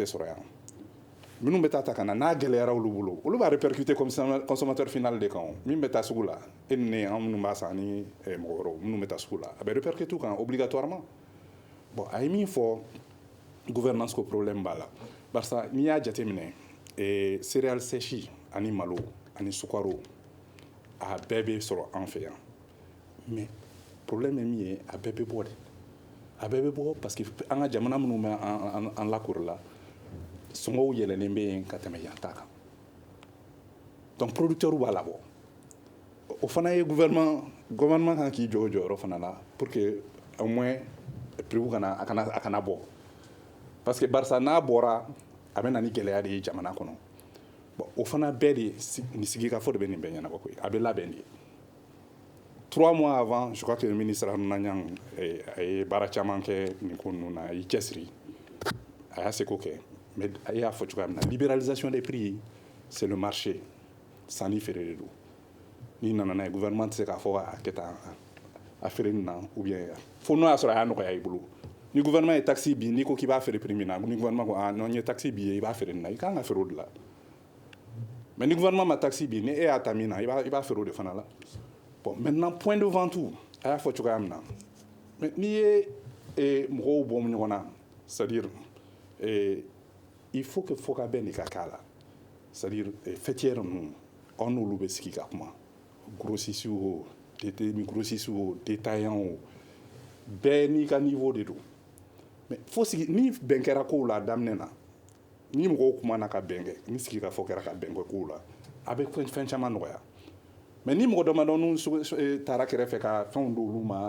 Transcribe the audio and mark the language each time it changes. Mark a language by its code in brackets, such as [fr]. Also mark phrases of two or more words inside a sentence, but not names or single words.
[bm] sɔrɔ yan minnu bɛ taa ta ka na n'a gɛlɛyara olu bolo olu b'a répercuter [fr] comme consommateur final [bm] de kan min bɛ taa sugu la e ni ne an minnu b'a san ni mɔgɔ wɛrɛw minnu bɛ taa sugu la a bɛ répercuter u kan obligatoirement bon a ye min fɔ gouvernance ko problème b'a la barisa n'i y'a jateminɛ [fr] céréales sèches [bm] ani malo ani sukaro a bɛɛ bɛ sɔrɔ an fɛ yan mais problème ye min ye a bɛɛ bɛ bɔ de a bɛɛ bɛ bɔ [fr] parce que [bm] an ka jamana minnu bɛ an lakori la sɔngɔw yɛlɛlen bɛ yen ka tɛmɛ yan ta kan donc producteur b'a labɔ o fana ye gouvernement kan k'i jɔ o jɔyɔrɔ fana la [fr] pour que au moins prix [bm] a kana bɔ [fr] parce que [bm] barisa n'a bɔra a bɛ na ni gɛlɛya de ye jamana kɔnɔ bon o fana bɛɛ de ni sigikafɔ de bɛ nin bɛɛ ɲɛnabɔ koyi a bɛ labɛn de [fr] 3 mois avant je crois que le ministre Haruna Niang [bm] a ye baara caman kɛ nin ko ninnu na a y'i cɛsiri a y'a seko kɛ mais a y'a fɔ cogoya min na [fr] libéralisation des prix c'est le marché [bm] sanni feere de don n'i nana n'a ye gouvernement tɛ se k'a fɔ a kɛ tan a feere nin na [fr] ou bien [bm] fo n'o y'a sɔrɔ a y'a nɔgɔya i bolo ni gouvernement ye taxe bin n'i ko k'i b'a feere prix min na ni gouvernement ko non n ye taxe bin ye i b'a feere nin na i kan ka feere o de la mais ni gouvernement ma taxe bin ni e y'a ta min na i b'a feere o de fana la bon [fr] maintenant point de vente [bm] a y'a fɔ cogoya min na mais n'i ye mɔgɔw bɔ ɲɔgɔn na [fr] c'est à dire il faut que [bm] fo ka bɛn de ka k'a la [fr] c'est à dire [bm] fêtière ninnu aw n'olu bɛ sigi ka kuma grossistes o grossistes o détaillants o bɛɛ n'i ka niveau de don mais fo sigi ni bɛn kɛra kow la a daminɛ na ni mɔgɔw kumana ka bɛn kɛ ni sigi ka fɔ kɛra ka bɛn kɛ kow la a bɛ fɛn caman nɔgɔya mais ni mɔgɔ damadɔnu taara kɛrɛfɛ ka fɛnw d'olu ma